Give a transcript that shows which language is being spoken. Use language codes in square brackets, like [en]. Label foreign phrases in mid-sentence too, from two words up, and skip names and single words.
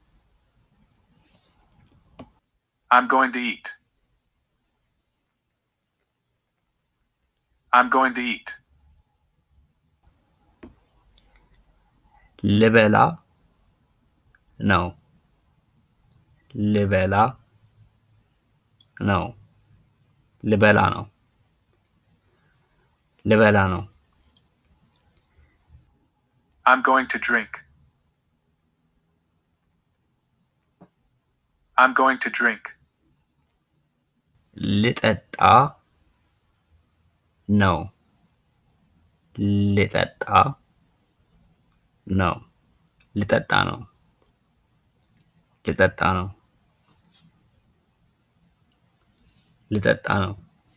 [en] I'm going to eat. I'm going to eat. [am] ልበላ ነው። ልበላ ነው። ልበላ ነው። ልበላ ነው። [en] I'm going to drink. I'm going to drink. [am] ልጠጣ ነው። ልጠጣ ነው። ልጠጣ ነው። ልጠጣ ነው። ልጠጣ ነው።